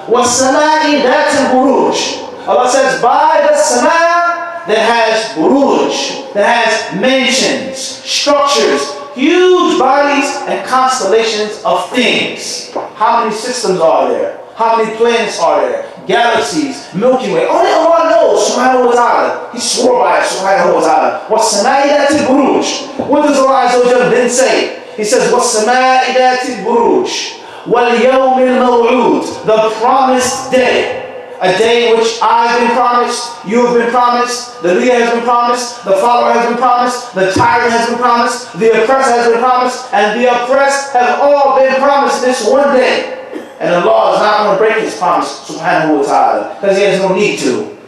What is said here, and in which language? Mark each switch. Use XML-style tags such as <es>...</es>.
<en>What's sama'i that buruj? Allah says, by the sama that has buruj, that has mansions, structures, huge bodies and constellations of things. How many systems are there? How many planets are there? Galaxies, Milky Way. Only Allah knows, subhanahu wa ta'ala. He swore by it, subhanahu wa ta'ala.</en> <ar>وَالسَّمَاءِ ذَاتِ الْبُرُوجِ.</ar> <en>What does Allah Azza wa Jalla then say? He says,</en> <ar>وَالسَّمَاءِ ذَاتِ الْبُرُوجِ وَالْيَوْمِ الْمَوْعُودِ.</ar> <en>The promised day. A day in which I've been promised, you have been promised, the leader has been promised, the follower has been promised, the tyrant has been promised, the oppressor has been promised, and the oppressed have all been promised this one day. And Allah is not going to break His promise, subhanahu wa ta'ala, because He has no need to.</en>